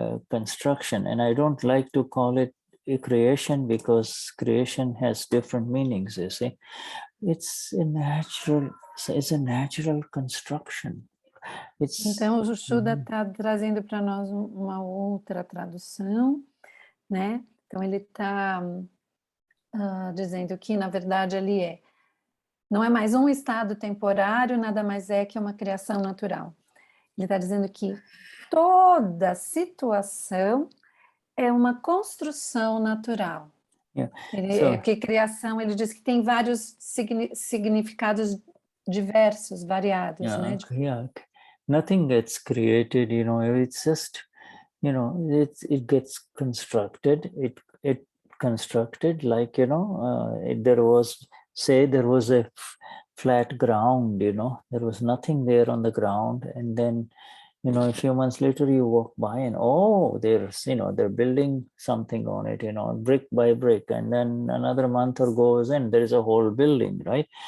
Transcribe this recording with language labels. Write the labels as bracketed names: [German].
[English] construction, and I don't like to call it a creation because creation has different meanings. You see, it's a natural construction. [Portuguese] Então, o Shuddha está trazendo para nós uma outra tradução, né? Então, ele está dizendo que, na verdade, ali não é mais um estado temporário, nada mais é que uma criação natural. Ele está dizendo que toda situação é uma construção natural. Yeah. Porque criação, ele diz que tem vários significados diversos, variados, né? Yeah. [English] Nothing gets created, it's just, it gets constructed. It constructed like, there was a flat ground, there was nothing there on the ground, and then a few months later you walk by and they're building something on it, brick by brick, and then another month or goes and there is a whole building, right?